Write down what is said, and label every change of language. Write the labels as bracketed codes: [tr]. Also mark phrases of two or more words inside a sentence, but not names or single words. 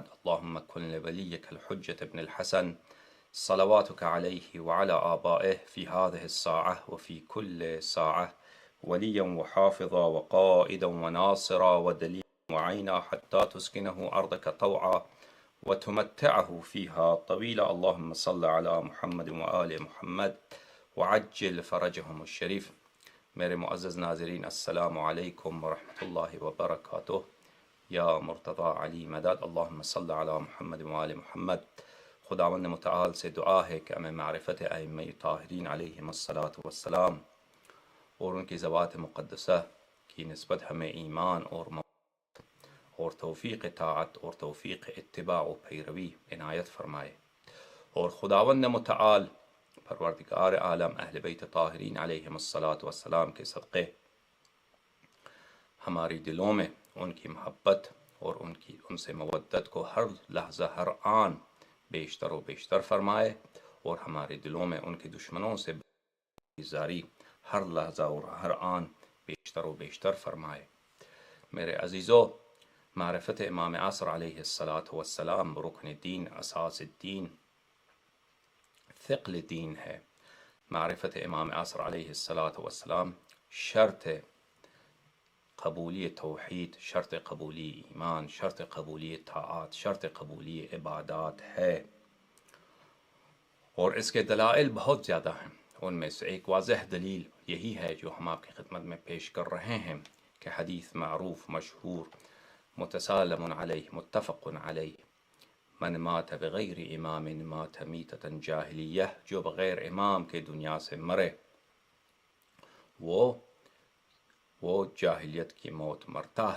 [ar] اللهم كن لوليك الحجة ابن الحسن صلواتك عليه وعلى آبائه في هذه الساعة وفي كل ساعة وليا وحافظا وقائدا وناصرا ودليلا وعينا حتى تسكنه أرضك طوعا وتمتعه فيها طويلا. اللهم صل على محمد وآل محمد وعجل فرجهم الشريف. [ur] میرے معزز ناظرین، [ar] السلام علیکم ورحمۃ اللہ وبرکاتہ. [ur] یا مرتضی علی مدد. [ar] اللہم صل علی محمد وآل محمد. [ur] خداوند متعال سے دعا ہے کہ ہمیں معرفت ائمہ طاہرین علیہم الصلاۃ والسلام اور ان کی ذوات مقدسہ کی نسبت ہمیں ایمان اور توفیق طاعت اور توفیق اتباع و پیروی عنایت فرمائے، اور خداوند متعال پروردگار عالم اہل بیت طاہرین علیہم الصلاۃ والسلام کے صدقے ہماری دلوں میں ان کی محبت اور ان سے مودت کو ہر لحظہ ہر آن بیشتر و بیشتر فرمائے، اور ہمارے دلوں میں ان کے دشمنوں سے بیزاری ہر لحظہ اور ہر آن بیشتر و بیشتر فرمائے. میرے عزیزو، معرفت امام عصر علیہ الصلاۃ والسلام رکن دین، [ar] اساس الدین، [ur] ثقل دین ہے. معرفت امام عصر علیہ الصلاۃ والسلام شرط قبولی توحید، شرط قبولی ایمان، شرط قبولی طاعات، شرط قبولی عبادات ہے، اور اس کے دلائل بہت زیادہ ہیں. ان میں سے ایک واضح دلیل یہی ہے جو ہم آپ کی خدمت میں پیش کر رہے ہیں کہ حدیث معروف مشہور متسالم علیہ متفق علیہ، [ar] من مات بغیر امام مات میتۃ جاہلیہ، [ur] جو بغیر امام کے دنیا سے مرے وہ جاہلیت کی موت مرتا ہے.